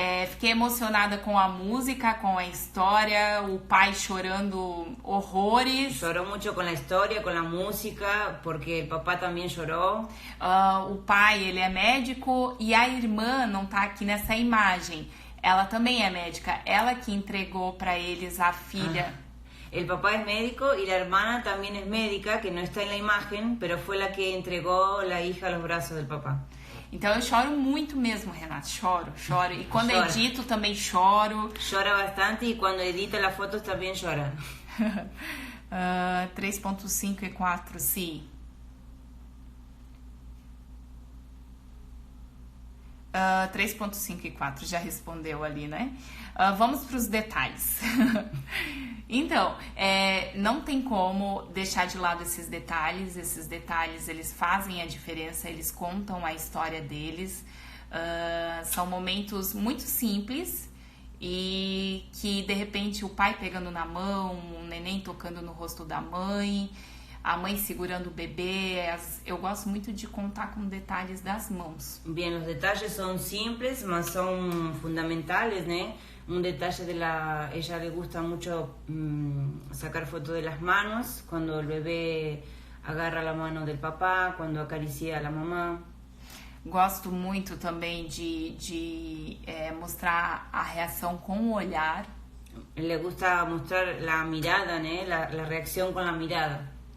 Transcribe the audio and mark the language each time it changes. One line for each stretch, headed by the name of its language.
Portuguese: Fiquei emocionada com a música, com a história, o pai chorando horrores. Chorou muito com a história, com a música, porque o papá também chorou. O pai, ele é médico e a irmã não tá aqui nessa imagem. Ela também é médica. Ela que entregou para eles a filha.
Spanish: El papá es médico y la hermana también es médica, que no está en la imagen, pero fue la que entregó la hija a los brazos del papá.
Portuguese: Então eu choro muito mesmo, Renata, choro. E quando edito também choro.
Spanish: Chora bastante y cuando edita las fotos también llora.
Portuguese: 3.5 e 4, sim. 3.5 e 4, já respondeu ali, né? Vamos para os detalhes. Então, não tem como deixar de lado esses detalhes. Esses detalhes, eles fazem a diferença, eles contam a história deles. São momentos muito simples e que, de repente, o pai pegando na mão, o neném tocando no rosto da mãe, a mãe segurando o bebê. Eu gosto muito de contar com detalhes das mãos.
Spanish: Bien, los detalles son simples, mas son fundamentales, né? Un detalle ella le gusta mucho sacar fotos de las manos, cuando el bebé agarra la mano del papá, cuando acaricia a la mamá.
Portuguese: Gosto muito também de mostrar a reação com o olhar.
Spanish: Le gusta mostrar la mirada, né? La reacción con la mirada.